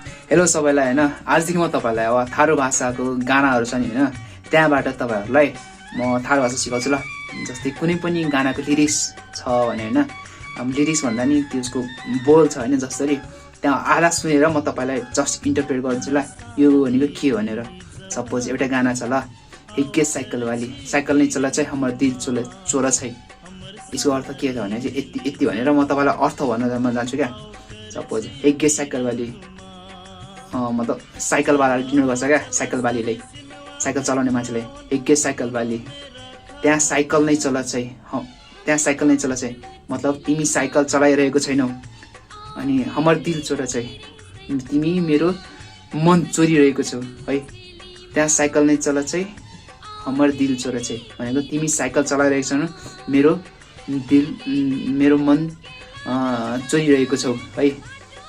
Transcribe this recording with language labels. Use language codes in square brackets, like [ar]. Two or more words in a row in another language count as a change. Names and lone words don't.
[ne] हेलो सबैलाई हैन, आजदेखि म तपाईहरुलाई अब थारू भाषाको गानाहरू छ नि हैन, त्यहाँबाट तपाईहरुलाई म थारू भाषा सिकाउँछु ल। जस्तै कुनै पनि गानाको लिरिक्स छ भने हैन, लिरिक्स भन्दा नि त्यसको बोल छ हैन, जसरी त्यहाँ आधा सुनेर म तपाईलाई [en] just interpret [ne] गर्छु ल, यो भनेको के भनेर। सपोज एउटा गाना छ ल, [thl] हिक्के साइकल वाली, साइकल नै चला चाहिँ हमर दिल चोरा छै। [ne] यसको अर्थ के छ भने चाहिँ यति भनेर म तपाईलाई अर्थ भन्न जान्छु क्या। सपोज [thl] हिक्के साइकल वाली, [ne] मतलब साइकलवालाले डिनर गर्छ क्या, साइकलवालीले, साइकल चलाउने मान्छेले, [thl] हिक्के साइकल वाली, [ne] त्यहाँ [thl] साइकल नै चला छै, त्यहाँ साइकल नै चला छै, [ne] मतलब तिमी साइकल चलाइरहेको छैनौ, अनि [thl] हमर दिल चोरा छै, [ne] तिमी मेरो मन चोरिरहेको छौ है। त्यहाँ [thl] साइकल नै चला छै, हमर दिल चोरा छै [ne] भनेको तिमी साइकल चलाइरहेको छैनौ, मेरो मन चोरिरहेको छौ है।